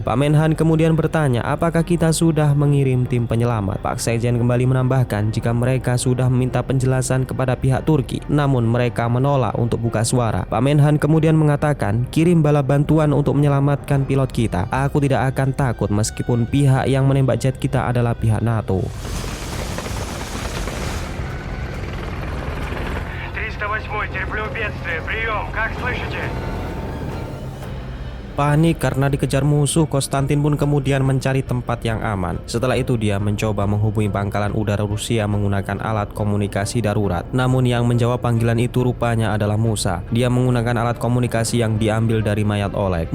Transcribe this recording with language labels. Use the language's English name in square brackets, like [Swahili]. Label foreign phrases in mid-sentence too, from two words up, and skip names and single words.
[Indonesian] Pak Menhan kemudian bertanya apakah kita sudah mengirim tim penyelamat. Pak Sekjen kembali menambahkan jika mereka sudah meminta penjelasan kepada pihak Turki, namun mereka menolak untuk buka suara. Pak Menhan kemudian mengatakan, kirim bala bantuan untuk menyelamatkan pilot kita. Aku tidak akan takut meskipun pihak yang menembak jet kita adalah pihak NATO. [Russian] 308-й, терплю бедствие. Прием, как слышите? [Indonesian] Panik karena dikejar musuh, Konstantin pun kemudian mencari tempat yang aman. Setelah itu dia mencoba menghubungi pangkalan udara Rusia menggunakan alat komunikasi darurat. Namun yang menjawab panggilan itu rupanya adalah Musa. Dia menggunakan alat komunikasi yang diambil dari mayat Oleg.